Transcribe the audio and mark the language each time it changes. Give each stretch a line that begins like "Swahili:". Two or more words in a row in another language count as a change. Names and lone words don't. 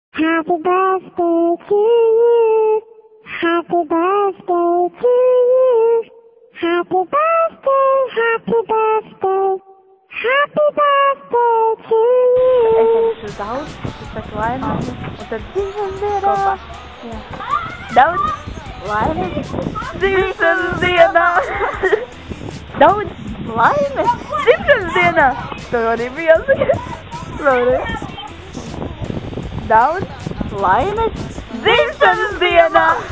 English: Happy birthday to you. Happy birthday to you. Happy birthday, happy birthday. Happy birthday to you.
Latvian: Es daudz, tas laimes, un tad dzimšanas dienā. Daudz laimes dzimšanas dienā. Daudz laimes dzimšanas dienā. Tev arī bija jāsaka. Vēlreiz. Daudz laimes dzimšanas dienā.